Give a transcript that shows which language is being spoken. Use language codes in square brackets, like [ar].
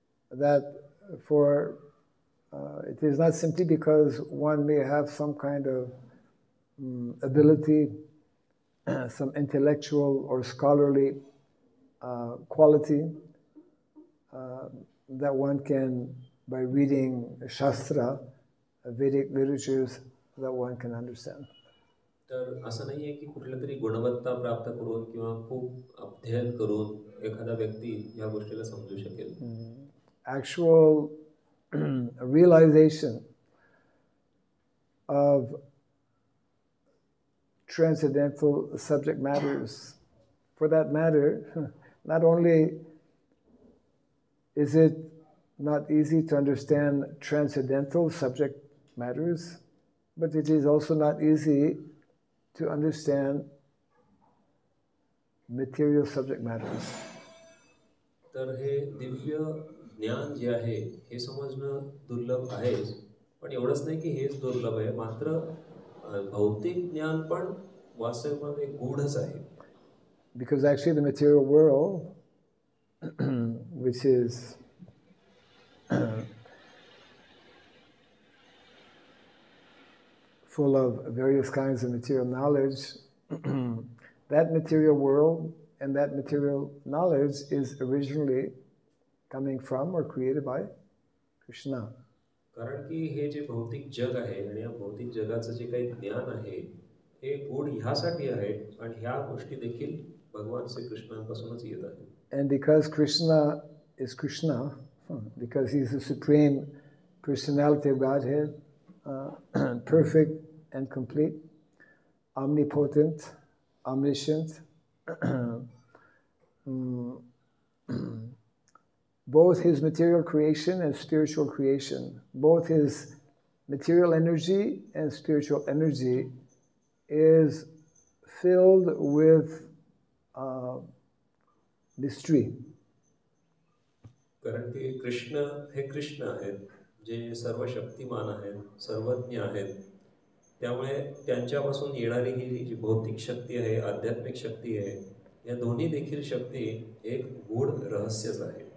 [en] That for it is not simply because one may have some kind of ability, some intellectual or scholarly quality that one can, by reading Shastra, Vedic literatures, that one can understand. [mr] तर असं नाहीये की कुठल्या तरी गुणवत्ता प्राप्त करून किंवा खूप अध्ययन करून एखादा व्यक्ती या गोष्टीला समजू शकेल. [en] Actual realization of transcendental subject matters. For that matter, not only is it not easy to understand transcendental subject matters, but it is also not easy to understand material subject matters. [mr] तर हे दिव्य ज्ञान जे आहे हे समजणं दुर्लभ आहेच, पण एवढंच नाही की हेच दुर्लभ आहे, मात्र भौतिक ज्ञान पण वास्तविकमध्ये गूढच आहे. [en] Because actually the material world, which is full of various kinds of material knowledge, that material world and that material knowledge is originally coming from or created by Krishna. [mr] कारण की हे जे भौतिक जग आहे आणि या भौतिक जगाचं जे काही ज्ञान आहे हे गूढ ह्यासाठी आहे आणि ह्या गोष्टी देखील भगवान श्रीकृष्णांपासूनच येत आहेत. [en] And because Krishna is Krishna, because he's the supreme personality of Godhead, perfect and complete, omnipotent, omniscient, both his material creation and spiritual creation, both his material energy and spiritual energy is filled with mystery. [mr] कारण की कृष्ण हे कृष्ण आहेत जे सर्व शक्तिमान आहेत, सर्वज्ञ आहेत. त्यामुळे त्यांच्यापासून येणारी ही जी भौतिक शक्ती आहे, आध्यात्मिक शक्ती आहे, या दोन्ही देखील शक्ती एक गूढ रहस्यच आहे.